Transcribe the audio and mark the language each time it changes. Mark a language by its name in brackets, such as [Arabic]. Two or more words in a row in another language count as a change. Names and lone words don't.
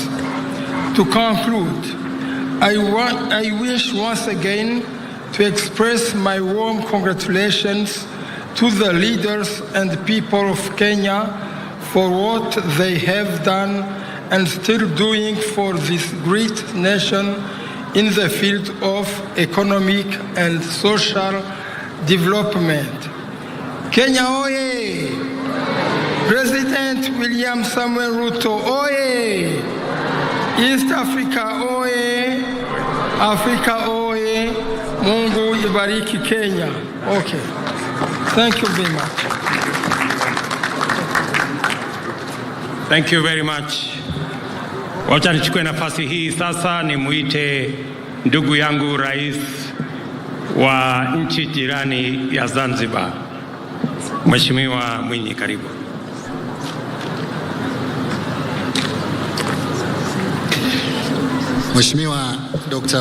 [English] To conclude, I wish once again to express my warm congratulations to the leaders and people of Kenya for what they have done and still doing for this great nation in the field of economic and social development. [Swahili] Kenya oye! President William Samuel Ruto oye! East Africa oye! Africa oye! Mungu ibariki Kenya. [English] Okay. Thank you very much. Thank you very much. [Swahili] Wacha nichukue nafasi hii sasa nimuite ndugu yangu rais wa nchi jirani ya Zanzibar, Mheshimiwa Mwinyi, karibu. Mheshimiwa Dr.